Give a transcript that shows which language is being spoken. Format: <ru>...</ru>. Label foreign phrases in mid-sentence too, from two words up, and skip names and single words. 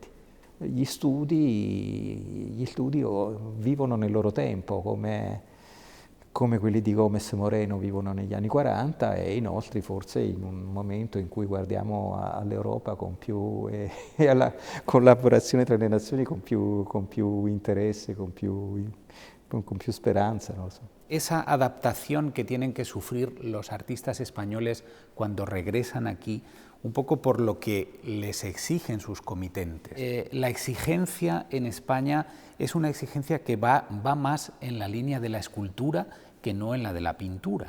<it>Gli studi vivono nel loro tempo, come quelli di Gómez Moreno vivono negli anni 40, e i nostri forse in un momento in cui guardiamo all'Europa e alla collaborazione tra le nazioni con più interesse, con più esperanza, no lo so.</it> <es>Esa adaptación que tienen que sufrir los artistas españoles cuando regresan aquí, un poco por lo que les exigen sus comitentes. La exigencia en España es una exigencia que va más en la línea de la escultura que no en la de la pintura.</es>